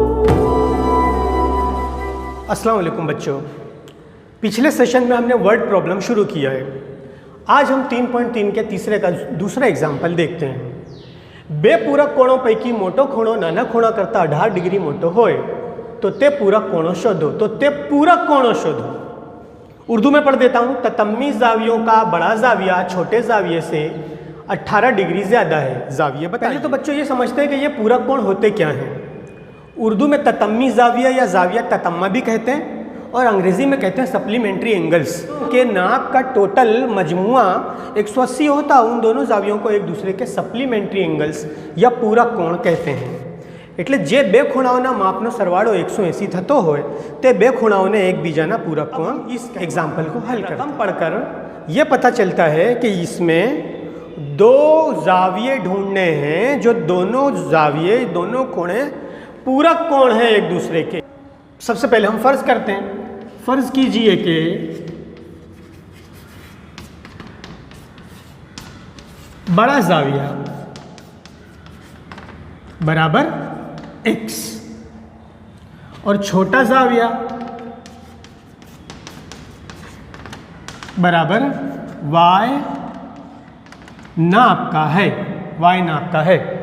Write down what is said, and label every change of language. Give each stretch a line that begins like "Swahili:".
Hindi: अस्सलाम वालेकुम बच्चों, पिछले सेशन में हमने वर्ड प्रॉब्लम शुरू किया है। आज हम 3.3 के तीसरे का दूसरा एग्जाम्पल देखते हैं।
Gujarati: બે પૂરક કોણો પૈકી મોટો ખૂણો નાના ખૂણા કરતાં 18 ડિગ્રી મોટો હોય तो તે पूरक कोणों शोधो। तो ते पूरक कोणों शोधो।
Hindi: उर्दू में पढ़ देता हूँ। ततम्मी जावियों का बड़ा जाविया छोटे जाविये से 18 डिग्री ज़्यादा है। जाविये बताइए। तो बच्चों ये समझते हैं कि ये पूरक कोण होते क्या हैं। उर्दू में ततम्मी जाविया या जाविया ततम्मा भी कहते हैं और अंग्रेज़ी में कहते हैं सप्लीमेंट्री एंगल्स। के नाप का टोटल मजमुआ 180 होता, उन दोनों जावियों को एक दूसरे के सप्लीमेंट्री एंगल्स या पूरक कोण कहते हैं।
Gujarati: એટલે જે બે ખૂણાઓના માપનો સરવાળો 180 થતો હોય તે બે ખૂણાઓને એકબીજાના પૂરક કોણ।
Hindi: इस एग्जाम्पल को हल करके पढ़कर ये पता चलता है कि इसमें दो जाविये ढूंढने हैं जो दोनों जाविये दोनों कोणे पूरक कोण हैं एक दूसरे के। सबसे पहले हम फर्ज करते हैं। फर्ज कीजिए कि बड़ा जाविया बराबर x और छोटा जाविया बराबर y नाप का है। y नाप का है।